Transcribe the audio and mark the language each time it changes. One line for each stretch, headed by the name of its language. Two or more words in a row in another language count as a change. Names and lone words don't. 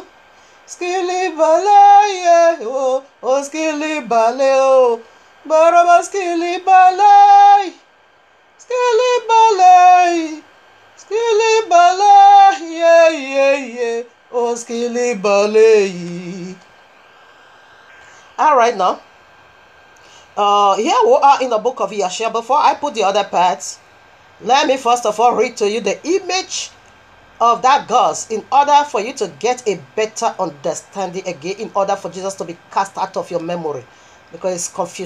English: Skilly bale, yeah, oh, oh, skilly bale, oh. Baraba skilly bale. Skilly bale. Skilly bale, yeah, yeah, yeah. Oh, skilly bale. All right now. Here we are in the book of Yeshua. Before I put the other parts, let me first of all read to you the image of that gauze in order for you to get a better understanding again, in order for Jesus to be cast out of your memory, because it's confusional.